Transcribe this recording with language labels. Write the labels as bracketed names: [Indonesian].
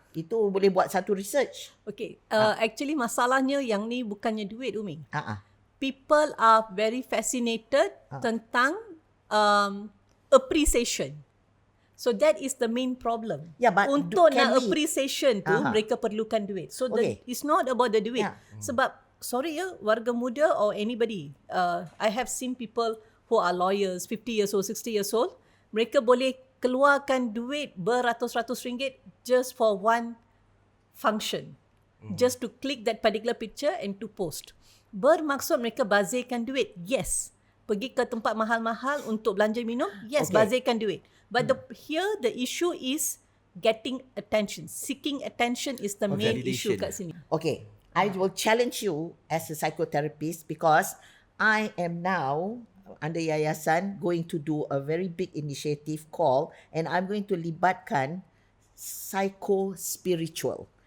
[Malay] Itu boleh buat satu research. [English] Okay. [Malay] Actually masalahnya yang ni bukannya duit, Umi. [English] People are very fascinated tentang appreciation. So that is the main problem. Yeah, but [Malay] untuk nak appreciation tu, mereka perlukan duit. [English] So it's not about the duit. Sebab, sorry [Malay] warga muda [English] or anybody, I have seen people who are lawyers, 50 years old, 60 years old, [Malay] mereka boleh keluarkan duit beratus-ratus ringgit [English] just for one function. Just to click that particular picture and to post. [Malay] Bermaksud mereka bazirkan duit. Yes. Pergi ke tempat mahal-mahal untuk belanja minum. Yes, bazirkan duit. [English] But here the issue is getting attention. Seeking attention is the main issue [Malay] kat sini. [English] Okay. I will challenge you as a psychotherapist because I am now under yayasan going to do a very big initiative call and I'm going to libatkan psycho-spiritual.